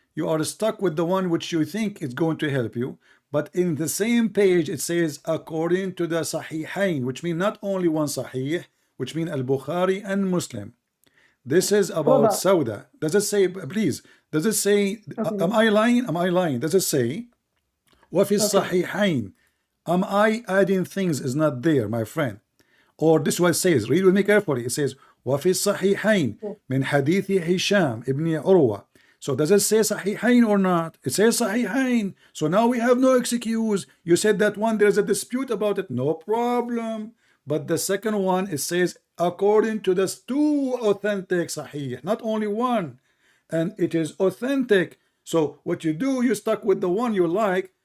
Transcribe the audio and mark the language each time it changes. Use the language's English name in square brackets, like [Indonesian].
[English] You are stuck with the one which you think is going to help you. But in the same page, it says according to the Sahihain, which means not only one Sahih, which means Al-Bukhari and Muslim. This is about Sauda. Does it say, please, does it say, am I lying? Am I lying? Does it say, [Arabic] وَفِي الصَّحِيحَيْن? [English] Am I adding things is not there, my friend? Or this is what it says. Read with me carefully. It says, [Arabic] وَفِي الصَّحِيحَيْن من حديث هشام ابن عروة. [English] So does it say Sahihain or not? It says Sahihain. So now we have no excuse. You said that one, there's a dispute about it. No problem. But the second one, it says according to the two authentic Sahih, not only one. And it is authentic. So what you do, you stuck with the one you like.